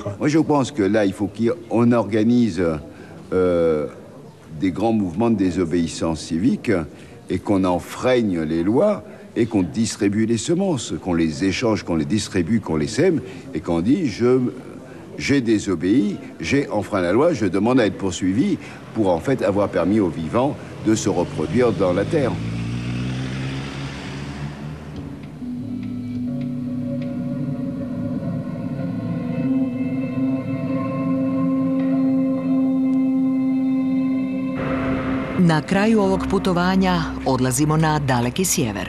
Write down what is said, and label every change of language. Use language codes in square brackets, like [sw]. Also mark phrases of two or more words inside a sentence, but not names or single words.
[fr] Moi je pense que là il faut qu'on organise des grands mouvements de désobéissance civique et qu'on enfreigne les lois et qu'on distribue les semences, qu'on les échange, qu'on les distribue, qu'on les sème et qu'on dit j'ai désobéi, j'ai enfreint la loi, je demande à être poursuivi pour en fait avoir permis aux vivants de se reproduire dans la terre. [hr] Na kraju ovog putovanja odlazimo na daleki sjever.